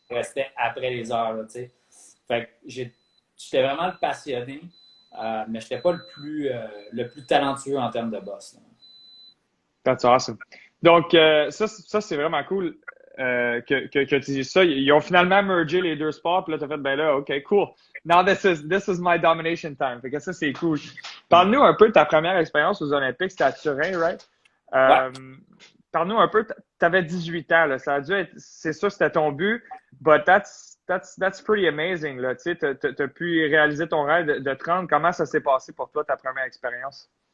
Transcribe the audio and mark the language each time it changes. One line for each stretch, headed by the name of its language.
French: je restais après les heures. Là, tu sais. Fait que j'étais vraiment le passionné, mais j'étais pas le plus talentueux en termes de boss. Là.
English: That's awesome.
French: Donc, ça c'est vraiment cool que tu dises ça. Ils ont finalement mergé les deux sports, puis là, tu as fait, ben là, OK, cool.
English: Now this is my domination time.
French: Fait que ça, c'est cool. Parle-nous un peu de ta première expérience aux Olympiques. C'était à Turin, right? Ouais. Parle-nous un peu, tu avais 18 ans, là. Ça a dû être, c'est sûr, c'était ton but,
English: but that's pretty amazing,
French: là. Tu sais, t'as pu réaliser ton rêve de 30. Comment ça s'est passé pour toi, ta première expérience?